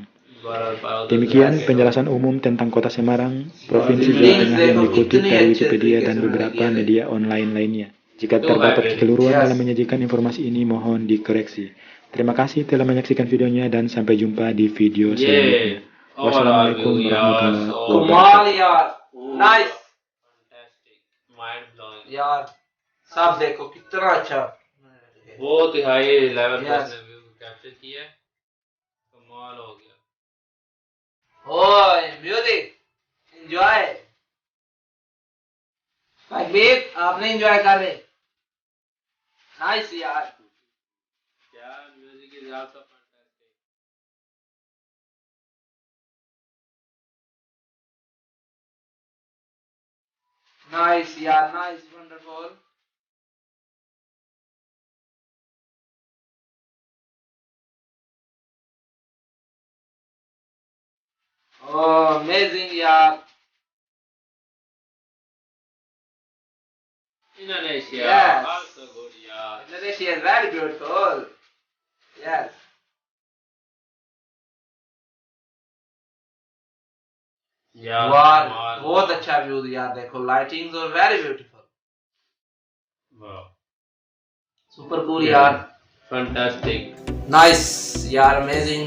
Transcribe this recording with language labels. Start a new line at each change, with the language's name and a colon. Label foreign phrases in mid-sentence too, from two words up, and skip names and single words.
Indonesian: Demikian penjelasan umum tentang Kota Semarang, Provinsi Jawa Tengah yang dikutip dari Wikipedia dan beberapa media online lainnya. Jika terdapat kekeliruan dalam menyajikan informasi ini, mohon dikoreksi. Terima kasih telah menyaksikan videonya dan sampai jumpa di video selanjutnya.
Arabic: والسلام عليكم ورحمة الله وبركاته.
Hindi: कमाल यार, नाइस
English: mind blowing
Hindi: यार, सब देखो कितना अच्छा, बहुत ही
English: high level
Hindi: पर
English: Yes.
Hindi: उसने
English: view capture
Hindi: किया है। कमाल हो गया। ओए
English: music enjoy
Hindi: भाई, आपने एंजॉय कर रहे, नाइस यार,
English: क्या music is also fantastic. नाइस यार, nice, wonderful. Oh, amazing यार, Indonesia Yes. also good यार। Indonesia is very beautiful, yes।
Hindi: यार वाह, कमाल। बहुत अच्छा व्यू यार, देखो लाइटिंग्स और
English: very beautiful,
Hindi: वाह,
English: super cool यार, फैंटास्टिक। नाइस यार, अमेजिंग,